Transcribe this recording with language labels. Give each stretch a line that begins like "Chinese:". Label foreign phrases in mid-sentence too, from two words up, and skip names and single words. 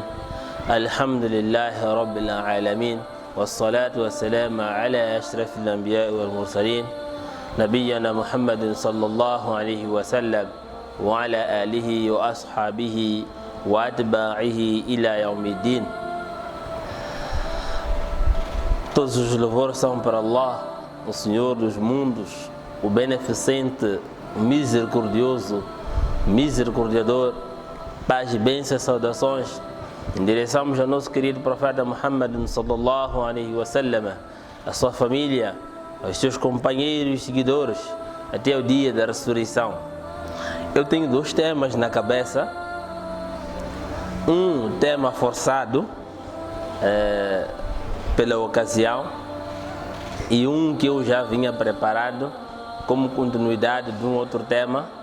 Arabic: الحمد لله رب العالمين، والصلاة والسلام على أشرف الأنبياء والمرسلين، نبينا محمد صلى الله عليه وسلم وعلى آله وأصحابه وأتباعه إلى يوم الدين.
Portuguese: Todos os louvores são para Allah, o Senhor dos mundos, o beneficente, o misericordioso, misericordiador. Paz e bênçãos, saudações endereçamos ao nosso querido profeta Muhammad
Arabic: صلى الله عليه وسلم,
Portuguese: a sua família, aos seus companheiros e seguidores, até o dia da ressurreição. Eu tenho dois temas na cabeça. Um tema forçado pela ocasião e um que eu já vinha preparado como continuidade de um outro tema.